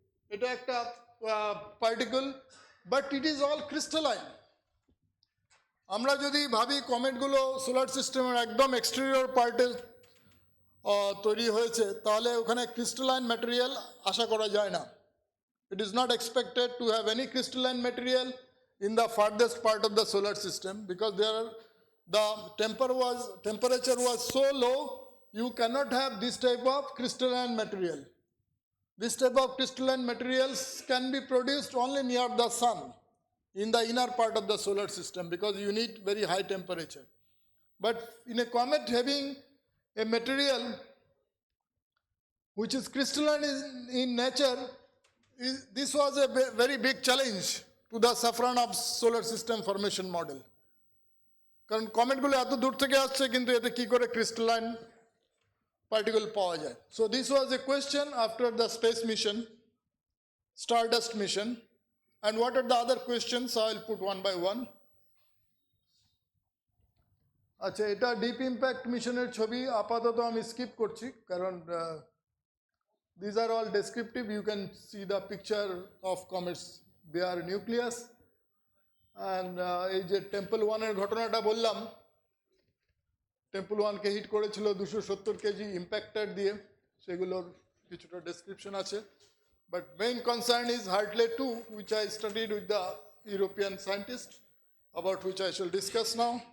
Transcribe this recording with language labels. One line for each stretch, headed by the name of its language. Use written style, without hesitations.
Bangla: এটা একটা
English: Particle, but it is all crystalline.
Bangla: আমরা যদি ভাবি কমেটগুলো সোলার সিস্টেমের একদম এক্সটেরিয়র পার্টে তৈরি হয়েছে, তাহলে ওখানে ক্রিস্টালাইন ম্যাটেরিয়াল আশা করা যায় না।
English: It is not expected to have any crystalline material in the farthest part of the solar system, because the temperature was so low, you cannot have this type of crystalline material. This type of crystalline materials can be produced only near the sun, in the inner part of the solar system, because you need very high temperature. But in a comet having a material which is crystalline in nature, this was a very big challenge to the saffron of solar system formation model.
Bangla: কারণ কমেটগুলো এত দূর থেকে আসছে, কিন্তু এতে কি করে crystalline particle পাওয়া যায়?
English: So this was a question after the space mission, Stardust mission. And what are the other questions? I will put one by one.
Bangla: আচ্ছা, এটা ডিপ ইম্প্যাক্ট মিশনের ছবি, আপাতত আমি স্কিপ করছি, কারণ
English: these are all descriptive. You can see the picture of comets, their nucleus.
Bangla: And এই যে টেম্পল ওয়ানের ঘটনাটা বললাম, টেম্পল ওয়ানকে হিট করেছিল 270 কেজি ইম্প্যাক্টার দিয়ে, সেগুলোর কিছুটা ডেসক্রিপশন আছে।
English: But main concern is Hartley 2, which I studied with the European scientist, about which I shall discuss now.